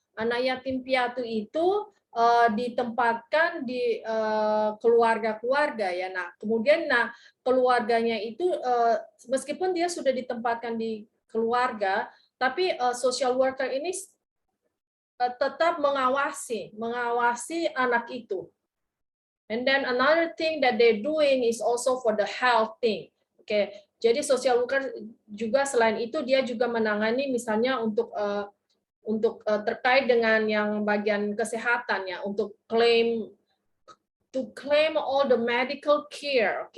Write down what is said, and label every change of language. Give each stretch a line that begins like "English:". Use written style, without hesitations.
Indonesian: Anak yatim piatu itu ditempatkan di keluarga-keluarga ya. Nah, kemudian keluarganya itu meskipun dia sudah ditempatkan di keluarga, tapi social worker ini tetap mengawasi anak itu.
English: And then another thing that they're doing is also for the health thing.
Indonesian: Oke, jadi social worker juga selain itu dia juga menangani misalnya untuk terkait dengan yang bagian kesehatan ya, untuk
English: to claim all the medical care.